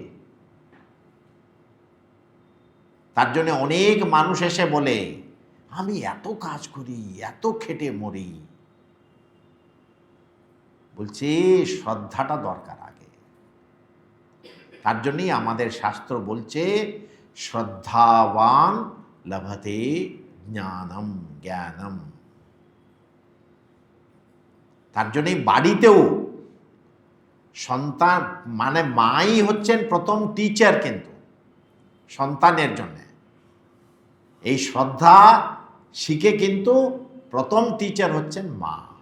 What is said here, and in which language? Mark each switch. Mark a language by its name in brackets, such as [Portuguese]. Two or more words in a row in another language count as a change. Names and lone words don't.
[Bangla] তার জন্য অনেক মানুষ এসে বলে আমি এত কাজ করি, এত খেটে মরি। বলছে শ্রদ্ধাটা দরকার আগে। তার জন্যই আমাদের শাস্ত্র বলছে [Sanskrit] শ্রদ্ধাবান লভতে জ্ঞানম জ্ঞানম। [Bangla] তার জন্যই বাড়িতেও সন্তান মানে মাই হচ্ছেন প্রথম টিচার, কিন্তু সন্তানের জন্য এই শ্রদ্ধা শিখে কিন্তু প্রথম টিচার হচ্ছেন মা।